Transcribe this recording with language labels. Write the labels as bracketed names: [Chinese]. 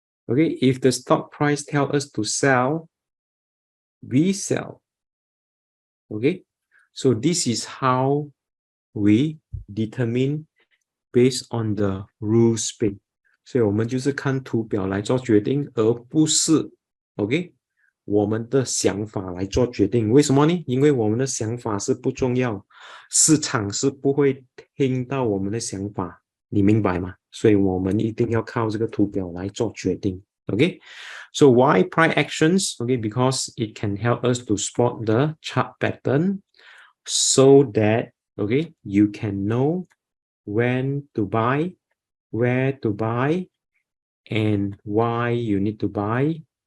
[English] Okay, if the stock price tell us to sell, we sell. Okay, so this is how we determine based on the rules based. [Chinese] 所以我们就是看图表来做决定，而不是 OK 我们的想法来做决定。为什么呢？因为我们的想法是不重要，市场是不会听到我们的想法，你明白吗？所以我们一定要靠这个图表来做决定。 [English] Okay, so why price actions? Okay, because it can help us to spot the chart pattern so that you can know when to buy, where to buy, and why you need to buy,